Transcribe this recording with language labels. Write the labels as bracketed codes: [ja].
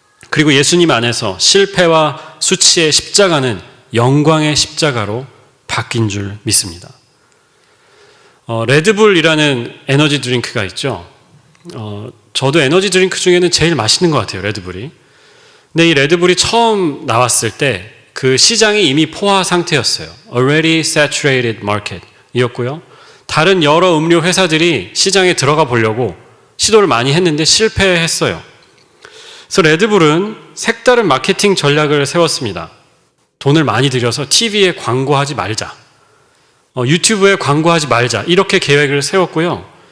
[ko] 그리고 예수님 안에서 실패와 수치의 십자가는 영광의 십자가로 바뀐 줄 믿습니다. 레드불이라는 에너지 드링크가 있죠. 저도 에너지 드링크 중에는 제일 맛있는 것 같아요, 레드불이. 근데 이 레드불이 처음 나왔을 때 그 시장이 이미 포화 상태였어요. [en] Already saturated market [ko] 이었고요. 다른 여러 음료 회사들이 시장에 들어가 보려고 시도를 많이 했는데 실패했어요. 그래서 레드불은 색다른 마케팅 전략을 세웠습니다. 돈을 많이 들여서 TV에 광고하지 말자, 유튜브에 광고하지 말자, 이렇게 계획을 세웠고요.